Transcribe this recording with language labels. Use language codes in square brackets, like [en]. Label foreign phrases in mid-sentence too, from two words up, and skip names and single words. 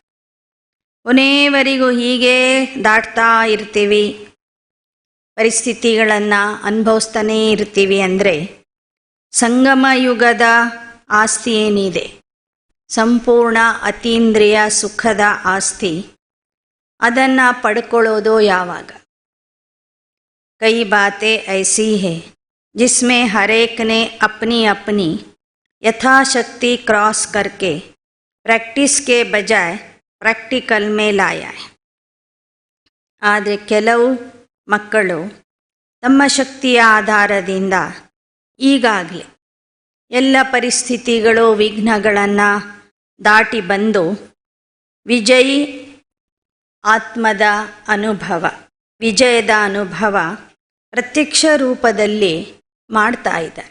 [kn] ಕೊನೆಯವರೆಗೂ ಹೀಗೆ ದಾಟ್ತಾ ಇರ್ತೀವಿ, ಪರಿಸ್ಥಿತಿಗಳನ್ನು ಅನುಭವಿಸ್ತಾನೇ ಇರ್ತೀವಿ ಅಂದರೆ ಸಂಗಮ ಯುಗದ ಆಸ್ತಿ ಏನಿದೆ, ಸಂಪೂರ್ಣ ಅತೀಂದ್ರಿಯ ಸುಖದ ಆಸ್ತಿ, ಅದನ್ನು ಪಡ್ಕೊಳ್ಳೋದು ಯಾವಾಗ? [hi] कई बातें ऐसी हैं जिसमें हर एक ने अपनी अपनी यथाशक्ति क्रॉस करके प्रैक्टिस के बजाय प्रैक्टिकल में लाया है. [kn] ಆದರೆ ಕೆಲವು ಮಕ್ಕಳು ತಮ್ಮ ಶಕ್ತಿಯ ಆಧಾರದಿಂದ ಈಗಾಗಲೇ ಎಲ್ಲ ಪರಿಸ್ಥಿತಿಗಳು ವಿಘ್ನಗಳನ್ನು ದಾಟಿ ಬಂದು ವಿಜಯಿ ಆತ್ಮದ ಅನುಭವ, ವಿಜಯದ ಅನುಭವ ಪ್ರತ್ಯಕ್ಷ ರೂಪದಲ್ಲಿ ಮಾಡ್ತಾ ಇದ್ದಾರೆ.